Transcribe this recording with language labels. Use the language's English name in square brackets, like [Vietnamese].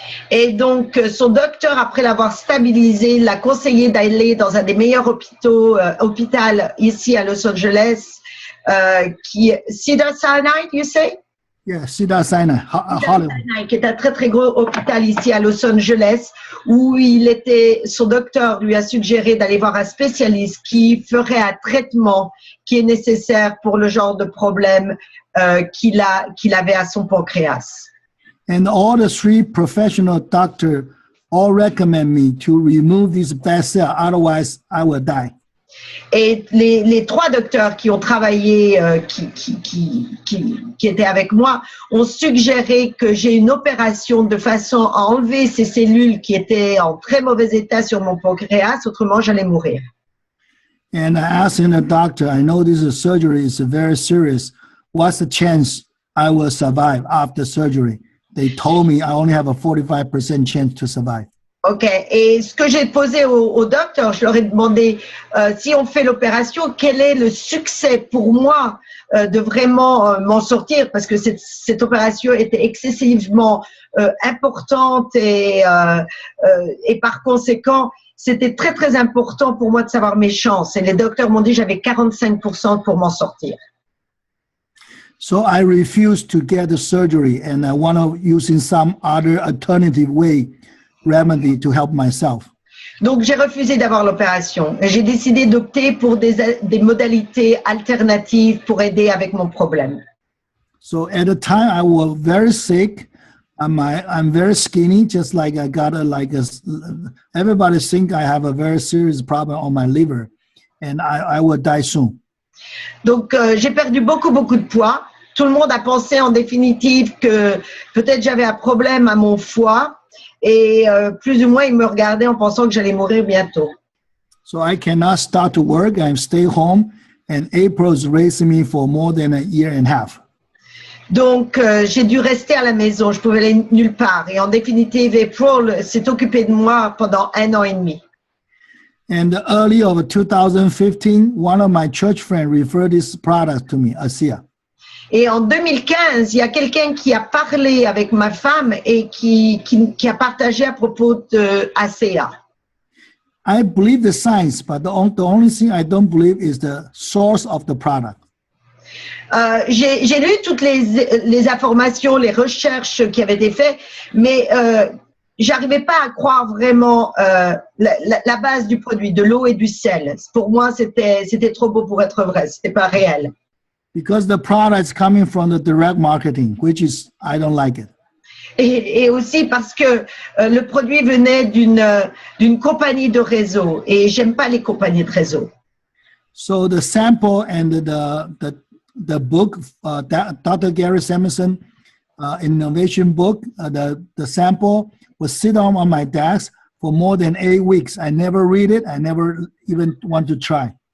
[French] Et donc, son docteur, après l'avoir stabilisé, l'a conseillé d'aller dans un des meilleurs hôpitaux ici à Los Angeles, qui est Cedars-Sinai, [English] you say? Yeah, Cedars-Sinai, Hollywood. [French] Qui est un très très gros hôpital ici à Los Angeles, où son docteur lui a suggéré d'aller voir un spécialiste qui ferait un traitement qui est nécessaire pour le genre de problème qu'il avait à son pancréas. [English] And all the 3 professional doctors all recommend me to remove this bad cell, otherwise I will die. [French] Et les 3 docteurs qui ont travaillé, qui étaient avec moi, ont suggéré que j'ai une opération de façon à enlever ces cellules qui étaient en très mauvais état sur mon pancréas, autrement j'allais mourir. [English] And I asked the doctor, I know this surgery is very serious. What's the chance I will survive after surgery? They told me I only have a 45% chance to survive. [French] Ok, et ce que j'ai posé au docteur, je leur ai demandé si on fait l'opération, quel est le succès pour moi de vraiment m'en sortir, parce que cette opération était excessivement importante et par conséquent, c'était très très important pour moi de savoir mes chances. Et les docteurs m'ont dit j'avais 45% pour m'en sortir. [English] So I refused to get the surgery, and I want to using some other alternative way remedy to help myself. [French] Donc j'ai refusé d'avoir l'opération. J'ai décidé d'opter pour des modalités alternatives pour aider avec mon problème. [English] So at the time I was very sick. I'm very skinny, just like I got everybody think I have a very serious problem on my liver, and I will die soon. [French] Donc j'ai perdu beaucoup de poids. Tout le monde a pensé en définitive que peut-être j'avais un problème à mon foie et plus ou moins ils me regardaient en pensant que j'allais mourir bientôt. [English] So I cannot start to work. I stay home, and April is raising me for more than a year and a half. [French] Donc j'ai dû rester à la maison. Je pouvais aller nulle part et en définitive April s'est occupée de moi pendant 1 an et demi. [English] And early of 2015, one of my church friends referred this product to me, ASEA. [French] Et en 2015, il y a quelqu'un qui a parlé avec ma femme et qui a partagé à propos de ASEA. [English] I believe the science, but the only thing I don't believe is the source of the product. [French] J'ai lu toutes les informations, les recherches qui avaient été faites, mais j'arrivais pas à croire vraiment la base du produit, de l'eau et du sel. Pour moi, c'était trop beau pour être vrai, c'était pas réel. [English] Because the product is coming from the direct marketing, which is, I don't like it. [French] Et aussi parce que le produit venait d'une compagnie de réseau et j'aime pas les compagnies de réseau. [English] So the sample and the book, Dr. Gary Samuelson innovation book, the sample was sitting on my desk for more than 8 weeks. I never read it. I never even want to try.